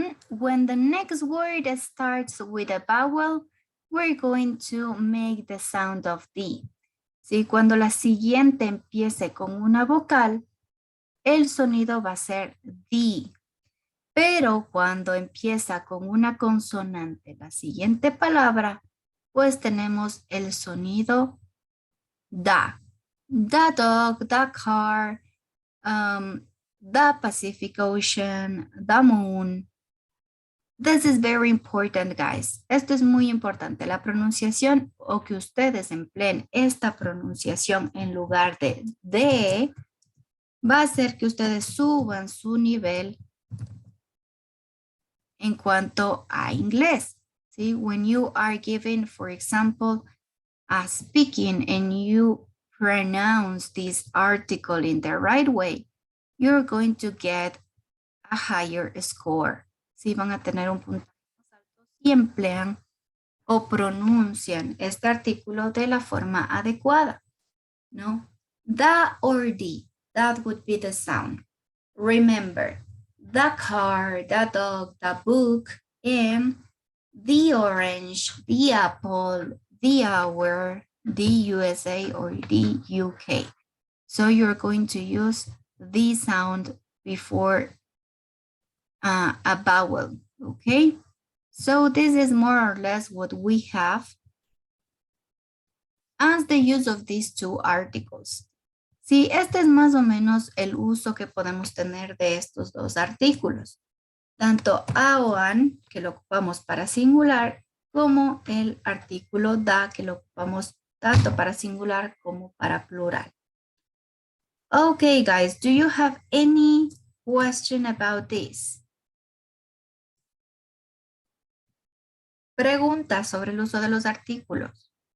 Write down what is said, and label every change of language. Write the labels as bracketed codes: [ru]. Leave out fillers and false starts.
[en] When the next word starts with a vowel, we're going to make the sound of D. [es] ¿Sí? Cuando la siguiente empiece con una vocal, el sonido va a ser D. Pero cuando empieza con una consonante, la siguiente palabra, pues tenemos el sonido DA. [en] The dog, the car, the Pacific Ocean, the moon. This is very important, guys. [es] Esto es muy importante. La pronunciación o que ustedes empleen esta pronunciación en lugar de va a hacer que ustedes suban su nivel en cuanto a inglés. ¿Sí? [en] When you are given, for example, a speaking and you pronounce this article in the right way, you're going to get a higher score. [es] ¿Sí? Van a tener un puntaje más alto si emplean o pronuncian este artículo de la forma adecuada. ¿No? [en] The or the, that would be the sound. Remember, the car, the dog, the book, and the orange, the apple, the hour, the USA, or the UK. So you're going to use the sound before a vowel, okay? So this is more or less what we have as the use of these two articles. [es] Sí, este es más o menos el uso que podemos tener de estos dos artículos. Tanto a o an, que lo ocupamos para singular, como el artículo da, que lo ocupamos tanto para singular como para plural. [en] Okay, guys, do you have any question about this? [es] Preguntas sobre el uso de los artículos.